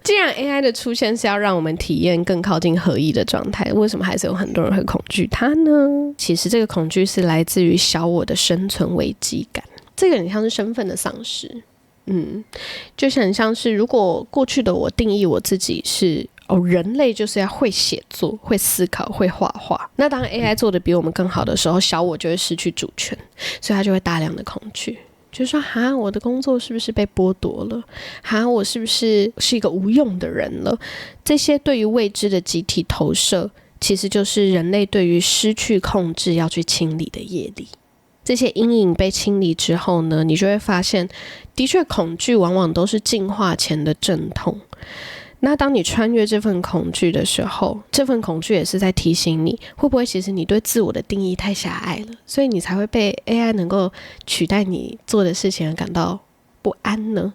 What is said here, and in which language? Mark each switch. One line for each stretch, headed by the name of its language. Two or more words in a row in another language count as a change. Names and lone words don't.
Chinese: 既然 AI 的出現是要讓我們體驗更靠近合一的狀態，為什麼還是有很多人會恐懼它呢？其實這個恐懼是來自於小我的生存危機感，這個很像是身份的喪失。就很像是如果過去的我定義我自己是人類就是要會寫作、會思考、會畫畫。那當 AI 做的比我們更好的時候，小我就會失去主權，所以他就會大量的恐懼，就是說哈，我的工作是不是被剝奪了？哈，我是不是一個無用的人了？這些對於未知的集體投射，其實就是人類對於失去控制要去清理的業力。這些陰影被清理之後呢，你就會發現，的確恐懼往往都是進化前的陣痛。那當你穿越這份恐懼的時候，這份恐懼也是在提醒你，會不會其實你對自我的定義太狹隘了，所以你才會被 AI 能夠取代你做的事情而感到不安呢？